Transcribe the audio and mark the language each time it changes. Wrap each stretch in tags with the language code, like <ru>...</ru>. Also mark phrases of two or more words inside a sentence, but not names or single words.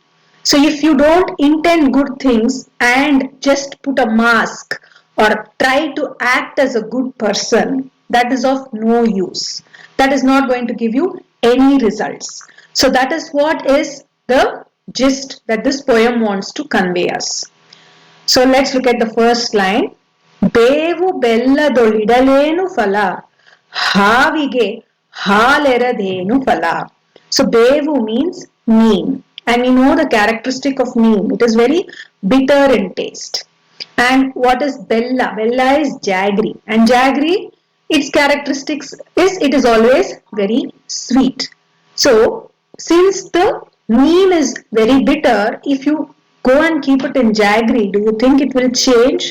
<en>So if you don't intend good things and just put a mask or try to act as a good person, that is of no use. That is not going to give you any results. So that is what is the gist that this poem wants to convey us. So let's look at the first line.</en> <kn>ಬೇವು ಬೆಲ್ಲದೊಳಿಡಲೇನು ಫಲ ಹಾವಿಗೆ ಹಾಲೆರೆದೇನು ಫಲ.</kn> <en>So BEVU means neem. And we know the characteristic of neem. It is very bitter in taste. And what is Bella? Bella is jaggery. And jaggery, its characteristics is it is always very sweet. So since the neem is very bitter, if you go and keep it in jaggery, do you think it will change?</en>